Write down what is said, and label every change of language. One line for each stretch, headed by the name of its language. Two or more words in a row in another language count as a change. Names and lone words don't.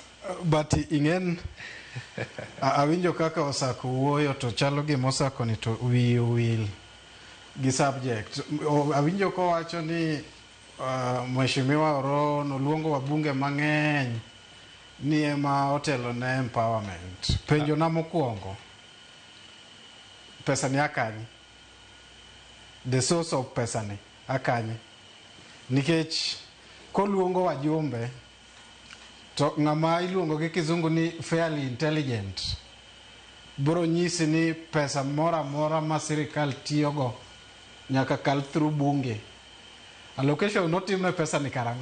Luo (Kenya and Tanzania): But ingen awinjo kaka Osako wuoyo to chalo gima Osako ni to will gi subject awinjo ko wacho ni mheshimiwa Oro noluongo wabunge mang'eny ni ema otelo ne empowerment penjo na mokwongo pesa ni akani
English: the source of
Luo (Kenya and Tanzania): pesa ni akani nikech koluongo wajumbe to ng'ama iluongo gi kizungu ni
English: fairly intelligent bro
Luo (Kenya and Tanzania): nyisi ni pesa mora ma sirikal tiyogo nyaka kal through bunge allocation notimne pesa ni karango